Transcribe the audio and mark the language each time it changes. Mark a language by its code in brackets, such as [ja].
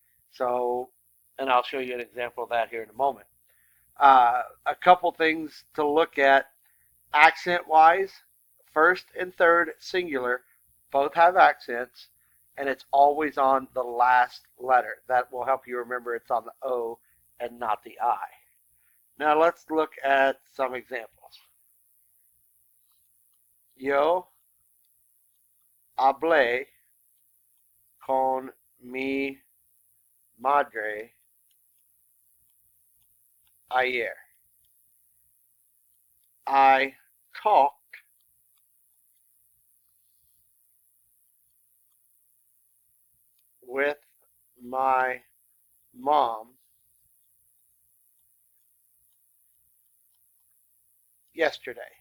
[en] So, and I'll show you an example of that here in a moment. A couple things to look at accent-wise. First and third singular both have accents, and it's always on the last letter. That will help you remember it's on the O and not the I. Now let's look at some examples. [es] Yo hablé con mi madre ayer. [en] I talked with my mom yesterday.